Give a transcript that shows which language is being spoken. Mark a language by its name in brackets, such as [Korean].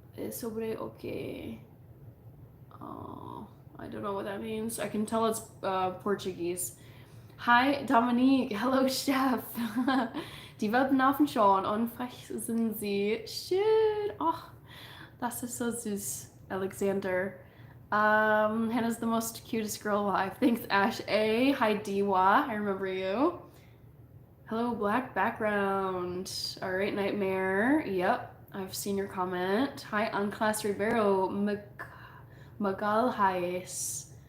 [English] Sobre okay. Oh, I don't know what that means. I can tell it's Portuguese. Hi, Dominique. Hello, Chef. [German] Die Welpen schon und frech sind sie. Schön. Oh, das ist so süß, Alexander. [English] Hannah's the most cutest girl alive. Thanks, Ash A. Hi, Diwa. I remember you. Hello, black background. All right, Nightmare. Yep, I've seen your comment. Hi, Unclass Ribeiro. Magalhais.